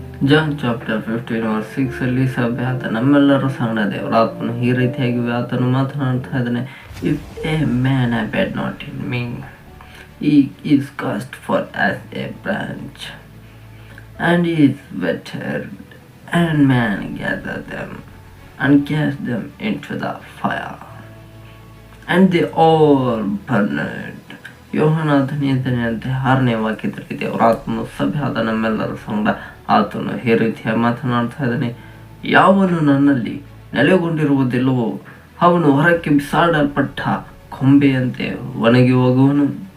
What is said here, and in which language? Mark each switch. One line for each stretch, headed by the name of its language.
Kannada: John chapter 15:6 ಅಲ್ಲಿ ಸಭೆಯಾದ ನಮ್ಮೆಲ್ಲರ ಸಂಗಡ ದೇವರ ಆತ್ಮನು ಈ ರೀತಿಯಾಗಿ ಆತನು ಮಾತನಾಡ್ತಾ ಇದ್ದಾನೆ.
English: If a man abide not in me, he is cast forth as a branch and is withered, and men gather them and cast them into the fire, and they all burned.
Kannada: ಯೋಹಾನ 15ನೇ ಅಧ್ಯಾಯ 6ನೇ ವಾಕ್ಯದಲ್ಲಿ ದೇವರ ಆತ್ಮನು ಸಭೆಯಾದ ನಮ್ಮೆಲ್ಲರ ಸಂಗಡ ಆತನು ಈ ರೀತಿಯಾಗಿ ಮಾತನಾಡ್ತಾ ಇದ್ದಾನೆ. ಯಾವನು ನನ್ನಲ್ಲಿ ನೆಲೆಗೊಂಡಿರುವುದಿಲ್ಲವೋ ಅವನು ಹೊರಕ್ಕೆ ಬಿಸಾಡಲ್ಪಟ್ಟ ಕೊಂಬೆಯಂತೆ ಒಣಗಿ ಹೋಗುವನು.